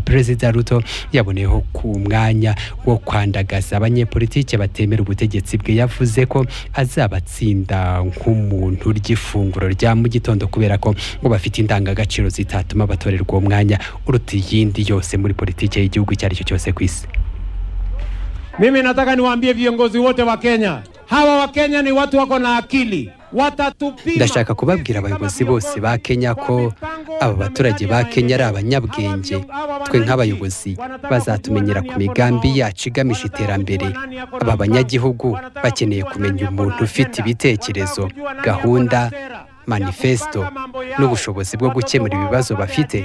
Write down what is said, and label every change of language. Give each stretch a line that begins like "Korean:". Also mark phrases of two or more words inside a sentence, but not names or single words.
Kinyarwanda: Perezida Ruto yaboneyeho ku mwanya wo kwandagaza abanyepolitike batemera ubutegetsi bwe. Yavuze ko azabatsinda nk'umuntu ry'ifunguro rya mu gitondo kubera ko ngo bafite indangagaciro zitatuma batorerwa uwo mwanya uruta iyindi yose muri politiki y'igihugu icyo ari cyo cyose ku isi.
Swahili: Mimi nataka niwaambie viongozi wote wa Kenya, hawa wa Kenya ni watu wako na akili.
Kinyarwanda: Ndashaka kubabwira abayobozi bose ba Kenya ko aba baturage ba Kenya ari abanyabwenge. Twe nk'abayobozi bazatumenyera ku migambi yacu igamije iterambere. Aba banyagihugu bakeneye kumenya umuntu ufite ibitekerezo, gahunda, manifesto n'ubushobozi bwo gukemura ibibazo bafite.